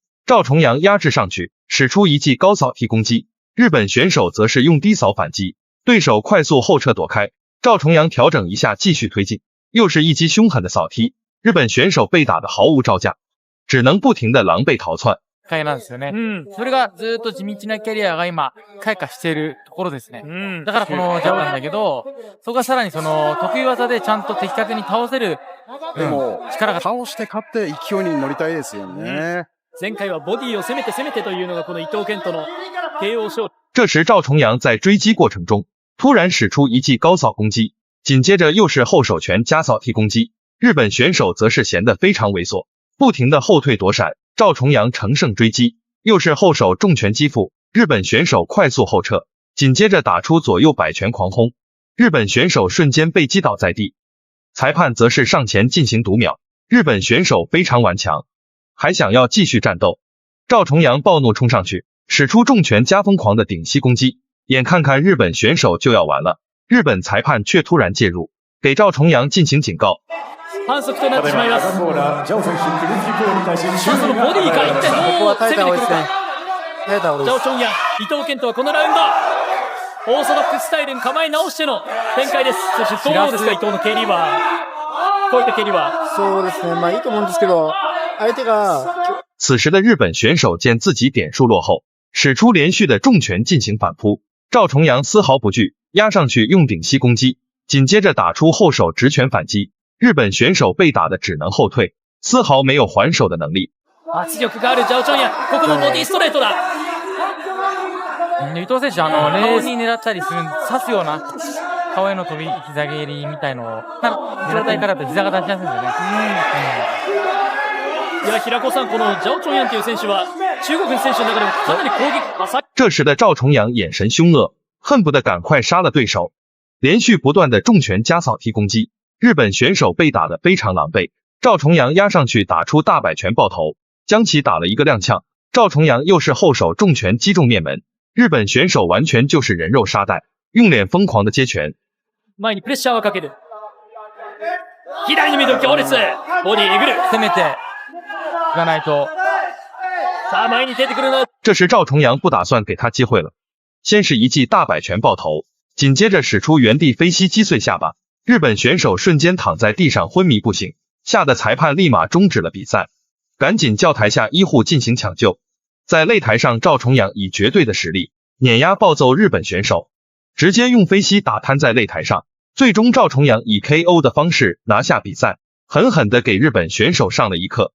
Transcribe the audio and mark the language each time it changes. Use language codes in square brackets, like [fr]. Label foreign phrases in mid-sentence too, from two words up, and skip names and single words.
[zh] 赵重阳压制上去，使出一记高扫踢攻击，日本选手则是用低扫反击，对手快速后撤躲开，赵重阳调整一下继续推进，又是一击凶狠的扫踢，日本选手被打得毫无招架，只能不停的狼狈逃窜。 [ja] なんですよね。それがずっと地道なキャリアが今開花しているところですね。だからこのジャブなんだけど、そこがさらにその得意技でちゃんと的確に倒せる、でも力が倒して勝って勢いに乗りたいですよね。前回はボディを攻めてというのがこの伊藤健人の KO 勝利。 [zh] 这时赵重阳在追击过程中突然使出一记高扫攻击，紧接着又是后手拳加扫踢攻击，日本选手则是显得非常猥琐，不停的后退躲闪。赵重阳乘胜追击，又是后手重拳击腹，日本选手快速后撤，紧接着打出左右摆拳狂轰，日本选手瞬间被击倒在地。裁判则是上前进行读秒，日本选手非常顽强，还想要继续战斗。赵重阳暴怒冲上去，使出重拳加疯狂的顶膝攻击，眼看看日本选手就要完了，日本裁判却突然介入，给赵重陽進行警告。 [ja] 反則となってしまいます。そのボディが一体どう攻めてくるか。ジャオチョンヤン、伊藤健人はこのラウンドオーソドックススタイルに構え直しての展開です。そしてどうですか、伊藤の蹴りは。こういった蹴りは。そうですね、まあいいと思うんですけど、相手が。 [zh] 此时的日本选手见自己点数落后，使出连续的重拳进行反扑，赵重陽丝毫不惧，压上去用顶膝攻击，紧接着打出后手直拳反击，日本选手被打的只能后退，丝毫没有还手的能力。 [ja] 圧力があるジャオチョンヤン、ここもボディストレートだ。伊藤選手顔に狙ったりする刺すような顔への飛び膝蹴りみたいのを状態からだと膝が出しやすいんですよね。いや平子さん、このジャオチョンヤンという選手は中国の選手の中でもかなり攻撃浅い。 [zh] 这时的赵重陽眼神凶恶，恨不得赶快杀了对手，连续不断的重拳加扫踢攻击，日本选手被打得非常狼狈。赵重陽压上去打出大摆拳爆头，将其打了一个踉跄。赵重陽又是后手重拳击中面门，日本选手完全就是人肉沙袋，用脸疯狂的接拳。 [ja] 前にプレッシャーをかける。左にミドル強烈。ボディえぐる。攻めていかないと。さあ前に出てくるの。 [zh] 这时赵重陽不打算给他机会了，先是一记大摆拳爆头，紧接着使出原地飞膝击碎下巴，日本选手瞬间躺在地上昏迷不醒，吓得裁判立马终止了比赛，赶紧叫台下医护进行抢救。在擂台上，赵重陽以绝对的实力碾压暴揍日本选手，直接用飞膝打瘫在擂台上，最终赵重陽以 KO 的方式拿下比赛，狠狠地给日本选手上了一课。